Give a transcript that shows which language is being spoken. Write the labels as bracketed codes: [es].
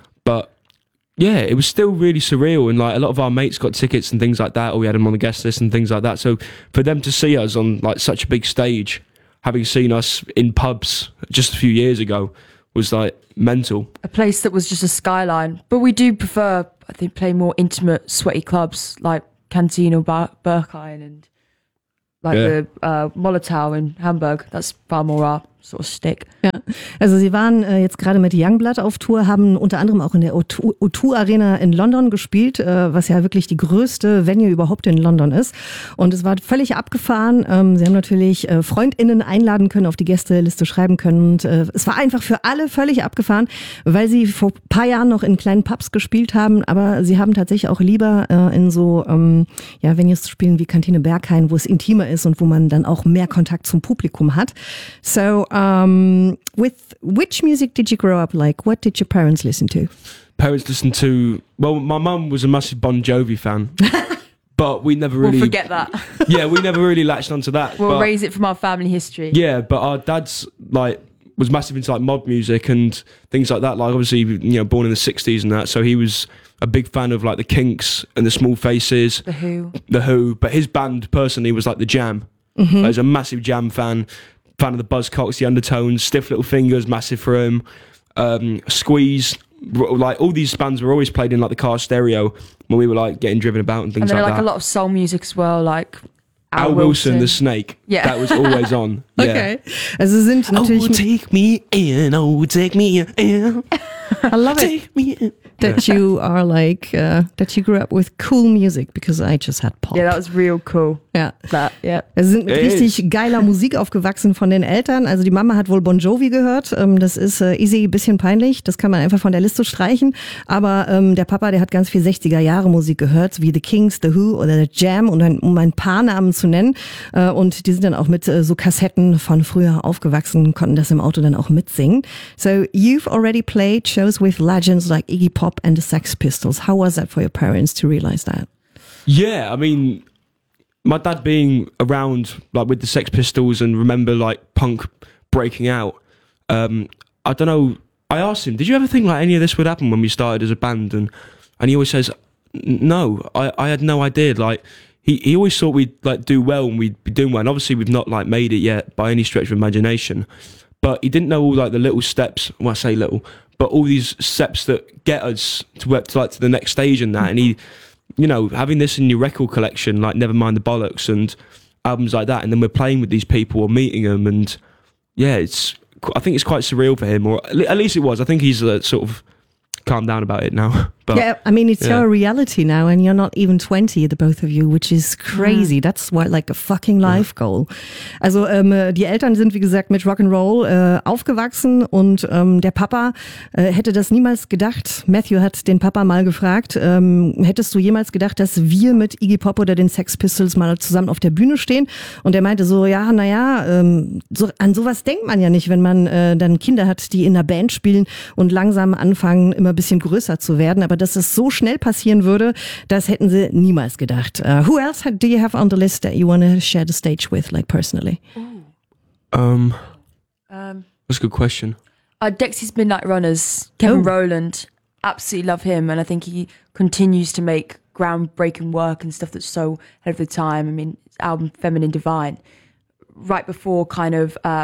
[en] But yeah, it was still really surreal, and like a lot of our mates got tickets and things like that, or we had them on the guest list and things like that, so for them to see us on like such a big stage, having seen us in pubs just a few years ago, was like mental. A place that was just a skyline, but we do prefer, I think, play more intimate, sweaty clubs like Cantina, Berghain, and like yeah, the Molotow in Hamburg. That's far more our sort of stick. [de] Ja, also sie waren jetzt gerade mit Youngblood auf Tour, haben unter anderem auch in der O2 Arena in London gespielt, was ja wirklich die größte Venue überhaupt in London ist. Und es war völlig abgefahren. Sie haben natürlich FreundInnen einladen können, auf die Gästeliste schreiben können. Und es war einfach für alle völlig abgefahren, weil sie vor ein paar Jahren noch in kleinen Pubs gespielt haben. Aber sie haben tatsächlich auch lieber in so Venues zu spielen wie Kantine Berghain, wo es intimer ist und wo man dann auch mehr Kontakt zum Publikum hat. [en] So, with which music did you grow up like? What did your parents listen to? Parents listened to, well, my mum was a massive Bon Jovi fan, but we never really, we'll forget that. Yeah, we never really latched onto that. We'll raise it from our family history. Yeah, but our dad's like was massive into like mob music and things like that. Like obviously, you know, born in the 60s and that, so he was a big fan of like the Kinks and the Small Faces, the Who. But his band personally was like the Jam. Mm-hmm. Like, he was a massive Jam fan. Fan of the Buzzcocks, the Undertones, Stiff Little Fingers, massive for him, Squeeze, like all these bands were always played in like the car stereo when we were like getting driven about and things and And then like a lot of soul music as well, like Al Wilson, the Snake. Yeah, that was always on. Yeah. [de] Okay, also sind natürlich. [en] Oh, take me in. Oh, take me in. I love take it. Take me in. That you are like that you grew up with cool music, because I just had pop. Yeah, that was real cool. [de] Ja. [en] That, yeah. [de] Wir sind mit richtig geiler Musik aufgewachsen von den Eltern. Also die Mama hat wohl Bon Jovi gehört. Das ist easy, ein bisschen peinlich. Das kann man einfach von der Liste streichen. Aber der Papa, der hat ganz viel 60er-Jahre Musik gehört, wie The Kinks, The Who oder The Jam, um ein paar Namen zu nennen. Und die sind dann auch mit so Kassetten von früher aufgewachsen, konnten das im Auto dann auch mitsingen. [en] So you've already played shows with legends like Iggy Pop and the Sex Pistols. How was that for your parents to realize that? Yeah, I mean, my dad being around like with the Sex Pistols and remember like punk breaking out, I don't know, I asked him, did you ever think like any of this would happen when we started as a band? And he always says, no, I had no idea. Like he always thought we'd like do well and we'd be doing well. And obviously we've not like made it yet by any stretch of imagination, but he didn't know all like the little steps, when I say little, but all these steps that get us to work to like to the next stage and that. And he, you know, having this in your record collection, like Never Mind the Bollocks and albums like that, and then we're playing with these people or meeting them, and yeah, it's, I think it's quite surreal for him, or at least it was. I think he's a sort of calm down about it now. But yeah, I mean, it's your reality now, and you're not even 20, the both of you, which is crazy. That's what, like a fucking life goal. [de] Also, die Eltern sind, wie gesagt, mit Rock'n'Roll aufgewachsen, und der Papa hätte das niemals gedacht. Matthew hat den Papa mal gefragt, hättest du jemals gedacht, dass wir mit Iggy Pop oder den Sex Pistols mal zusammen auf der Bühne stehen? Und er meinte so, ja, naja, so, an sowas denkt man ja nicht, wenn man dann Kinder hat, die in einer Band spielen und langsam anfangen, immer ein bisschen größer zu werden. Aber dass es so schnell passieren würde, das hätten sie niemals gedacht. [en] Who else do you have on the list that you want to share the stage with, like personally? That's a good question. Dexy's Midnight Runners, Kevin Rowland. Absolutely love him. And I think he continues to make groundbreaking work and stuff that's so ahead of the time. I mean, his album Feminine Divine, right before kind of...